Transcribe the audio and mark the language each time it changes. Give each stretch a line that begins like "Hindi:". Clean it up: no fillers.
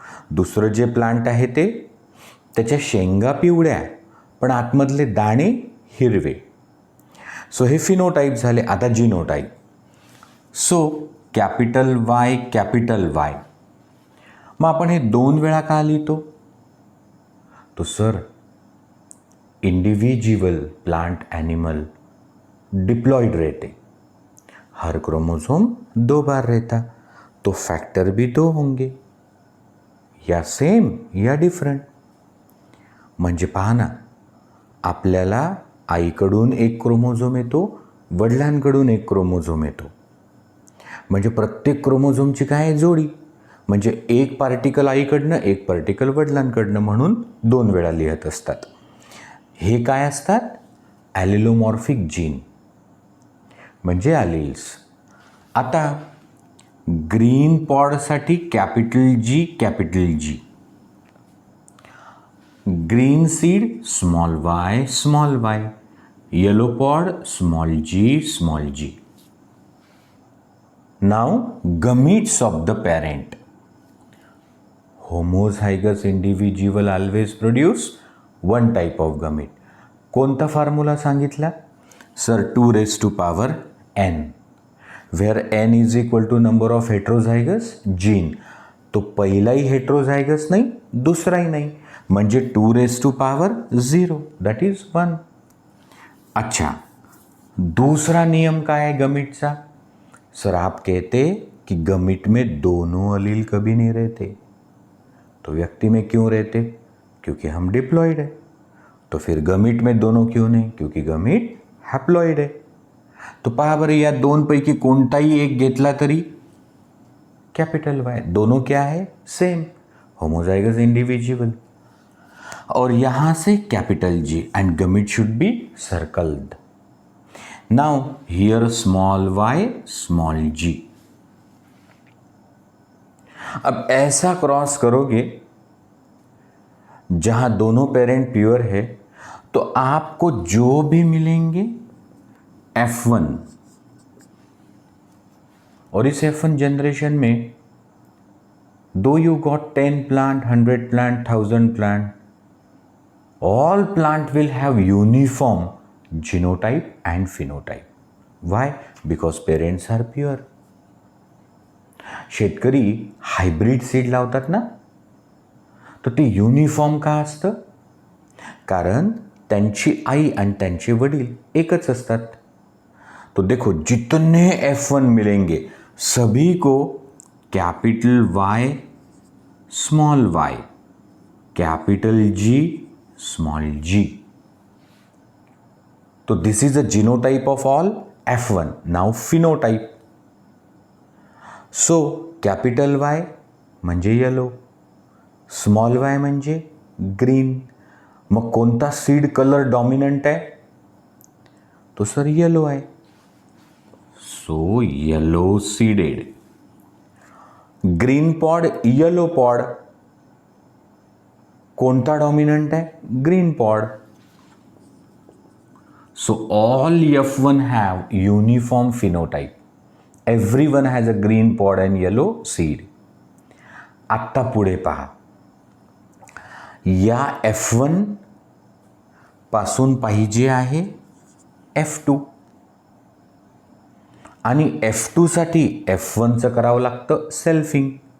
Marathi: दुसरं जे प्लांट आहे ते त्याच्या शेंगा पिवळ्या पण आतमधले दाणे हिरवे.
English: So हे phenotype झाले. आता genotype. So capital Y, capital Y.
Marathi: मग आपण हे दोन वेळा का लिहितो? तो sir
Hindi: individual plant animal diploid रहते, हर क्रोमोसोम 2 बार रहता, तो फैक्टर भी 2 होंगे, या सेम या डिफरंट.
Marathi: म्हणजे पहा ना, आपल्याला आईकडून एक क्रोमोझोम येतो, वडिलांकडून एक क्रोमोझोम येतो. म्हणजे प्रत्येक क्रोमोझोमची काय आहे? जोडी. म्हणजे एक पार्टिकल आईकडनं, एक पार्टिकल वडिलांकडनं, म्हणून 2 वेळा लिहत असतात. हे काय असतात? ॲलिलोमॉर्फिक जीन म्हणजे ॲलिल्स.
English: आता ग्रीन पॉडसाठी capital G, capital G. Green seed small Y, small Y. Yellow pod small G, small G. Now gametes of the parent. Homozygous individual always produce 1 type of gamete.
Marathi: कोणता फॉर्म्युला सांगितला?
English: Sir 2n, where n is equal to number of heterozygous gene.
Marathi: तो पहिलाही heterozygous नाही, दुसराही नाही, म्हणजे 2⁻0, that is 1.
Hindi: अच्छा, दूसरा नियम काय है गमीटचा? सर आप कहते कि गमीट में दोनों अलील कभी नहीं रहते, तो व्यक्ति में क्यों रहते? क्योंकि हम डिप्लॉयड है. तो फिर गमीट में दोनों क्यों नहीं? क्योंकि गमीट हॅप्लॉइड है.
Marathi: तो पहा बरं, या 2 पैकी कोणताही एक घेतला तरी कैपिटल वाई.
Hindi: दोनों क्या है?
English: Same, homozygous individual.
Hindi: और यहां से
English: Capital G, and gamete should be circled. Now here small Y, small G.
Hindi: अब ऐसा क्रॉस करोगे जहां दोनों पेरेंट प्योर है, तो आपको जो भी मिलेंगे F1, और इस F1 जनरेशन में दो you got 10 plant, 100 plant, 1000 plant,
English: all plant will have uniform genotype and phenotype. Why? Because parents are pure.
Marathi: शेतकरी हायब्रिड सीड लावतात ना, तर ते युनिफॉर्म का असतं? कारण त्यांची आई आणि त्यांचे वडील एकच असतात.
Hindi: तो देखो जितने F1 मिलेंगे सभी को capital Y, small y, capital G, small g.
English: तो this is a genotype of all F1. Now phenotype. So capital Y म्हणजे yellow, small y म्हणजे green.
Marathi: मग कोणता सीड कलर डॉमिनंट आहे? तो सर येलो आहे.
English: So yellow seeded. Green pod, yellow pod, कोणता dominant आहे? Green pod. So all F1 have uniform phenotype. Everyone has a green pod and yellow seed.
Marathi: आत्ता पुढे पहा, या F1 पासून पाहिजे आहे F2, आणि F2 साठी F1चं करावं लागतं सेल्फिंग.